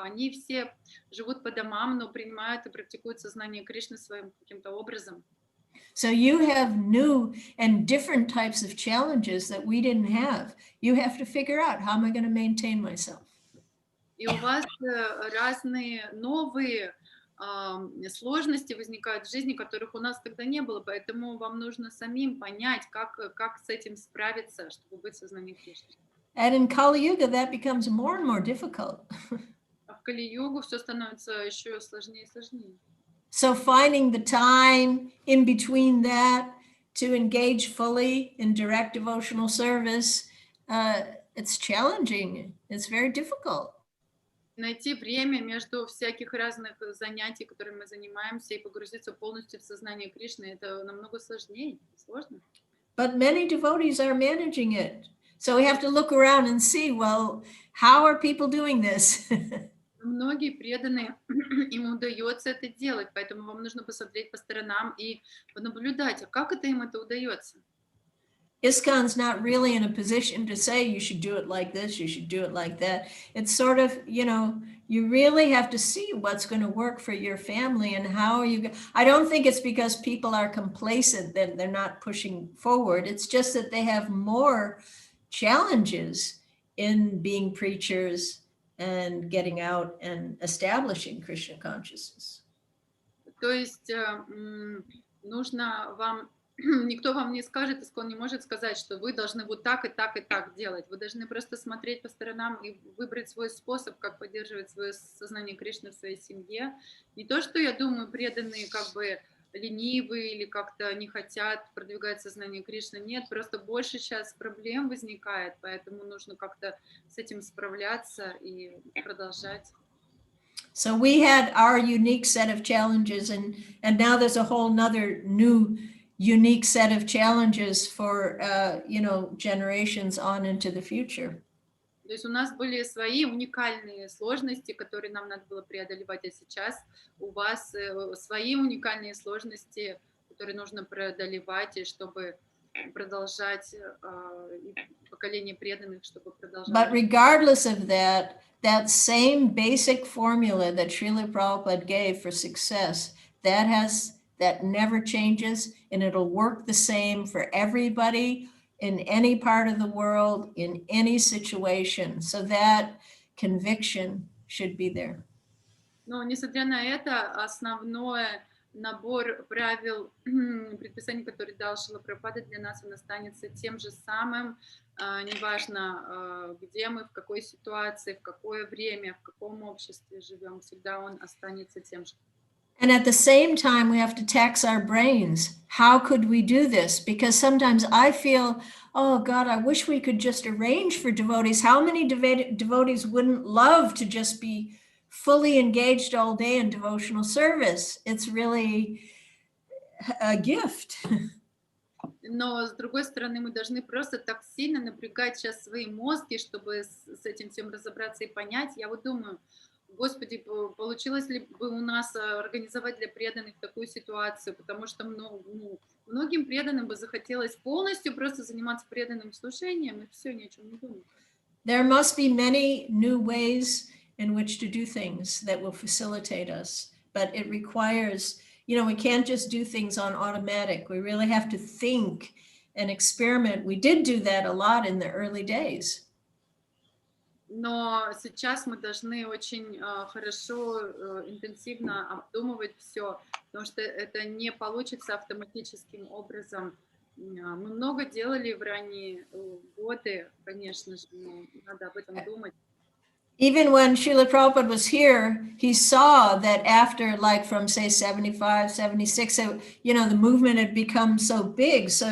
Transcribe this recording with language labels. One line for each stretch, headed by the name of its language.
Russian: Они все живут по домам, но принимают и практикуют сознание Кришны своим каким-то образом.
English: So you have new and different types of challenges that we didn't have. You have to figure out, how am I going to maintain myself?
Russian: И у вас разные новые сложности возникают в жизни, которых у нас тогда не было, поэтому вам нужно самим понять, как с этим справиться, чтобы быть в сознании Кришны.
English: And in Kali Yuga, that becomes more and more difficult.
Russian: А в Кали-югу все становится еще сложнее и сложнее.
English: So finding the time in between that to engage fully in direct devotional service, it's challenging. It's very difficult.
Russian: Найти время между всяких разных занятий, которыми мы занимаемся, и погрузиться полностью в сознание Кришны, это намного сложнее, сложно.
English: But many devotees are managing it. So we have to look around and see, well, how are people doing this?
Russian: Многие преданные, им удается это делать, поэтому вам нужно посмотреть по сторонам и понаблюдать, а как им это удается.
English: ISKCON's not really in a position to say you should do it like this, you should do it like that. It's sort of, you really have to see what's going to work for your family and how you. I don't think it's because people are complacent that they're not pushing forward. It's just that they have more challenges in being preachers and getting out and establishing Krishna consciousness.
Russian: То есть нужно вам никто вам не скажет, искон не может сказать, что вы должны вот так и так и так делать. Вы должны просто смотреть по сторонам и выбрать свой способ, как поддерживать свое сознание Кришны в своей семье. Не то, что, я думаю, преданные как бы ленивые или как-то не хотят продвигать сознание Кришны. Нет, просто больше сейчас проблем возникает, поэтому нужно как-то с этим справляться и продолжать.
English: So we had our unique set of challenges, and now there's a whole nother new unique set of challenges for generations on into the future.
Russian: То есть у нас были свои уникальные сложности, которые нам надо было преодолевать, а сейчас у вас свои уникальные сложности, которые нужно преодолевать, и чтобы продолжать поколение преданных, чтобы продолжать.
English: But regardless of that, that same basic formula that Srila Prabhupada gave for success, that never changes, and it'll work the same for everybody in any part of the world, in any situation. So that conviction should be there.
Russian: Но, несмотря на это, основной набор правил, предписаний, которые дал Шрила Прабхупада, для нас он останется тем же самым, неважно, где мы, в какой ситуации, в какое время, в каком обществе живем, всегда он останется тем же.
English: And at the same time, we have to tax our brains. How could we do this? Because sometimes I feel, oh God, I wish we could just arrange for devotees. How many devotees wouldn't love to just be fully engaged all day in devotional service? It's really a gift.
Russian: Но, с другой стороны, мы должны просто так сильно напрягать сейчас свои мозги, чтобы с этим всем разобраться и понять. Я вот думаю, Господи, получилось ли бы у нас организовать для преданных такую ситуацию, потому что многим преданным бы захотелось полностью просто заниматься преданным служением, и все, ни о чем не думать.
English: There must be many new ways in which to do things that will facilitate us, but it requires, we can't just do things on automatic. We really have to think and experiment. We did do that a lot in the early days.
Russian: Но сейчас мы должны очень хорошо, интенсивно обдумывать все, потому что это не получится автоматическим образом. Мы много делали в ранние годы, конечно же, но надо об этом думать.
English: Even when Srila Prabhupada was here, he saw that after, like from say 75, 76, the movement had become so big.